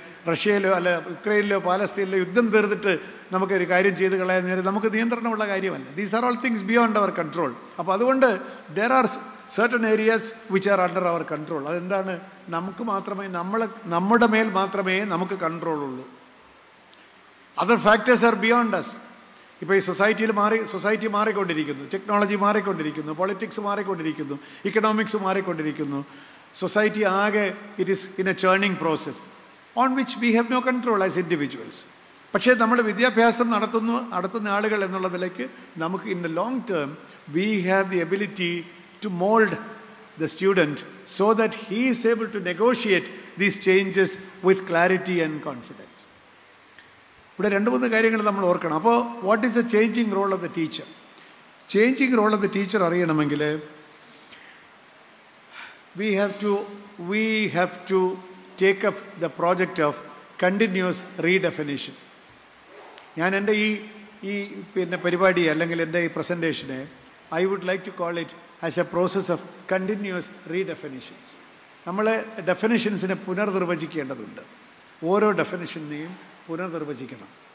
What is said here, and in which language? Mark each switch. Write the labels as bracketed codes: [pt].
[ml] റഷ്യയിലോ അല്ല യുക്രൈനിലോ പാലസ്തീനിലോ യുദ്ധം തീർത്തിട്ട് നമുക്കൊരു കാര്യം ചെയ്ത് കളയാൻ നേരം നമുക്ക് നിയന്ത്രണമുള്ള കാര്യമല്ല. [en] These are all things beyond our control. [ml] അപ്പോൾ അതുകൊണ്ട് [en] There are certain areas which are under our control. [ml] അതെന്താണ്? നമുക്ക് മാത്രമേ നമ്മുടെ മേൽ മാത്രമേ നമുക്ക് കൺട്രോൾ ഉള്ളൂ. [en] Other factors are beyond us. [ml] ഇപ്പോൾ ഈ സൊസൈറ്റി മാറിക്കൊണ്ടിരിക്കുന്നു, ടെക്നോളജി മാറിക്കൊണ്ടിരിക്കുന്നു, പൊളിറ്റിക്സ് മാറിക്കൊണ്ടിരിക്കുന്നു, ഇക്കണോമിക്സ് മാറിക്കൊണ്ടിരിക്കുന്നു. സൊസൈറ്റി ആകെ [en] It is in a churning process on which we have no control as individuals. [ml] പക്ഷേ നമ്മൾ വിദ്യാഭ്യാസം നടത്തുന്ന ആളുകൾ എന്നുള്ള നിലയ്ക്ക് നമുക്ക് [en] In the long term we have the ability to mold the student so that he is able to negotiate these changes with clarity and confidence. [ml] ഇവിടെ 2-3 കാര്യങ്ങൾ നമ്മൾ ഓർക്കണം. അപ്പോൾ [en] What is the changing role of the teacher? Changing role of the teacher [ml] അറിയണമെങ്കിൽ [en] we have to take up the project of continuous redefinition. [ml] ഞാൻ എൻ്റെ ഈ പരിപാടി അല്ലെങ്കിൽ എൻ്റെ ഈ പ്രസൻറ്റേഷനെ [en] I would like to call it as a process of continuous redefinitions. [ml] നമ്മൾ ഡെഫിനിഷൻസിനെ പുനർനിർവചിക്കേണ്ടതുണ്ട്. ഓരോ ഡെഫിനിഷനെയും പുനർനിർവചിക്കണം.